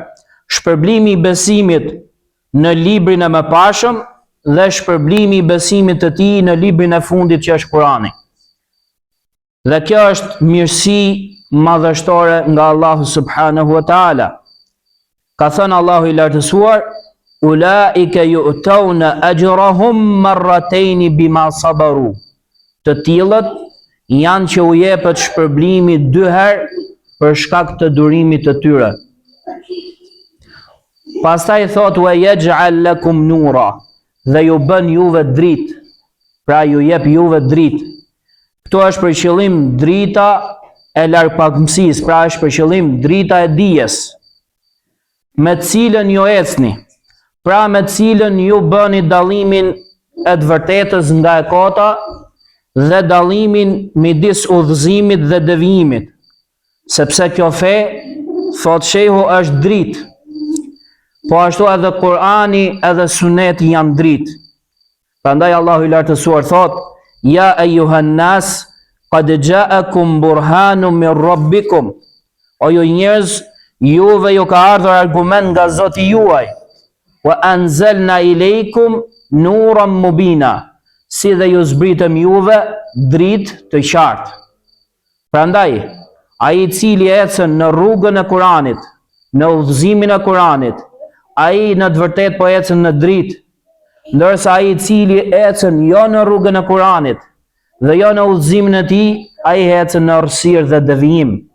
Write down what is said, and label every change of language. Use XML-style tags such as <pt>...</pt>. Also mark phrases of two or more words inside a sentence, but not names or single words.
<sq>Shpërblimi i besimit në librin e mëparshëm dhe shpërblimi i besimit të tij në librin e fundit që është Kurani. Dhe kjo është mirësi madhështore nga Allahu</sq> <ar>سبحانه وتعالى.</ar> <sq>Ka thënë Allahu i lartësuar,</sq> <ar>أولئك يؤتون أجرهم مرتين بما صبروا.</ar> <sq>Të tillët janë që u jepet shpërblimi dy herë për shkak të durimit të tyre. Pastaj thot</sq> <ar>ويجعل لكم نورا,</ar> <sq>dhe ju bën juve dritë, pra ju jep juve dritë. Këto është për qëllim drita e largpagëmësisë, pra është për qëllim drita e dijes, me të cilën ju ecni, pra me të cilën ju bëni dallimin e të vërtetës nga e kota dhe dallimin midis udhëzimit dhe devijimit, sepse kjo fe, thot shehu, është dritë. Po ashtu edhe Kurani edhe Suneti janë dritë. Prandaj Allahu i lartësuar thot,</sq> <ar>يا أيها الناس قد جاءكم برهان من ربكم.</ar> <sq>O ju njerëz, juve ju ka ardhur argument nga Zoti juaj.</sq> <ar>وأنزلنا إليكم نورا مبينا,</ar> <sq>si dhe ju zbritëm juve dritë të qartë. Prandaj, ai i cili ecën në rrugën e Kuranit, në udhëzimin e Kuranit, ai në të vërtetë po ecën në dritë, ndërsa ai i cili ecën jo në rrugën e Kuranit dhe jo në udhëzimin e tij, ai ecën në errësirë dhe devijim.</sq>